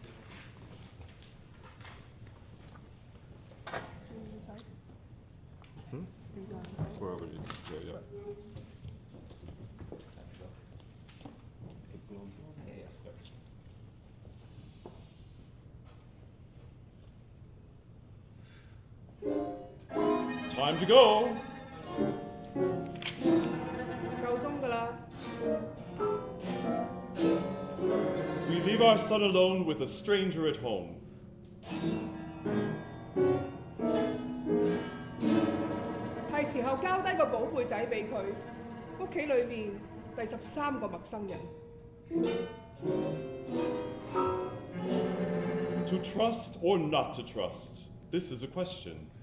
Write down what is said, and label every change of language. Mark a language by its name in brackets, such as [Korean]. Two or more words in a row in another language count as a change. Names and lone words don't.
[English] Wherever it is. Yeah. Time to go. [Cantonese] 夠鐘㗎啦。 [English] We leave our son alone with a stranger at home. [Cantonese] 係時候交低個寶貝仔俾佢，屋企裏面第13個陌生人。 [English] To trust or not to trust? This is a question.